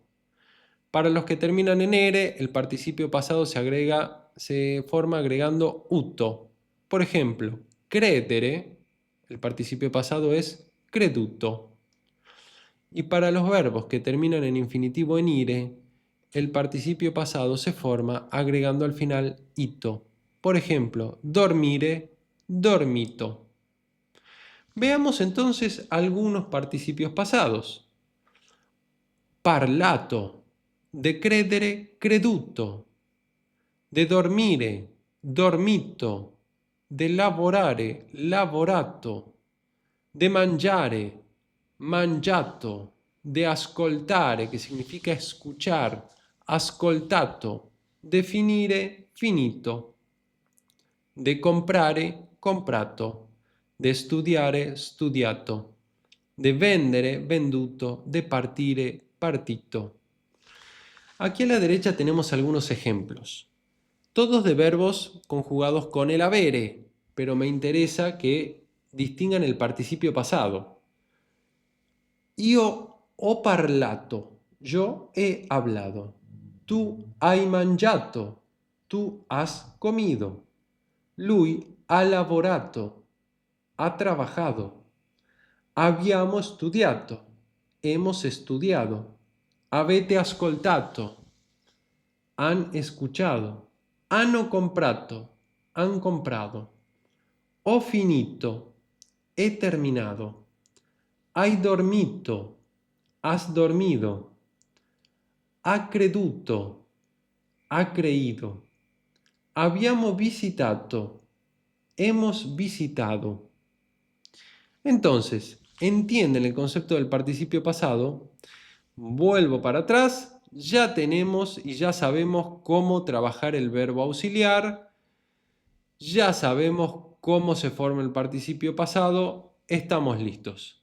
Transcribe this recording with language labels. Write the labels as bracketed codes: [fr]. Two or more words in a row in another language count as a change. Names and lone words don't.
[es] Para los que terminan en ere, el participio pasado se forma agregando uto. Por ejemplo, credere, el participio pasado es creduto. Y para los verbos que terminan en infinitivo en ire, el participio pasado se forma agregando al final ito. Por ejemplo, [it] dormire, dormito. [es] Veamos entonces algunos participios pasados. [it] Parlato, de credere, creduto, de dormire, dormito, de lavorare, lavorato, de mangiare, mangiato, de ascoltare, che significa escuchar, ascoltato, de finire, finito, de comprare, comprato, de studiare, studiato, de vendere, venduto, de partire, partito. [es] Aquí a la derecha tenemos algunos ejemplos, todos de verbos conjugados con el avere, pero me interesa que distingan el participio pasado. [it] Io ho parlato, [es] yo he hablado. [it] Tu hai mangiato, [es] tú has comido. [it] Lui ha lavorato, [es] ha trabajado. [it] Abbiamo studiato, [es] hemos estudiado. [it] Avete ascoltato, [es] han escuchado. [it] Hanno comprato, [es] han comprado. [it] Ho finito, [es] he terminado. [it] Hai dormito, [es] has dormido. [it] Ha creduto, [es] ha creído. [it] Abbiamo visitato, [es] hemos visitado. Entonces, ¿entienden el concepto del participio pasado? Vuelvo para atrás, ya tenemos y ya sabemos cómo trabajar el verbo auxiliar, ya sabemos cómo se forma el participio pasado, estamos listos.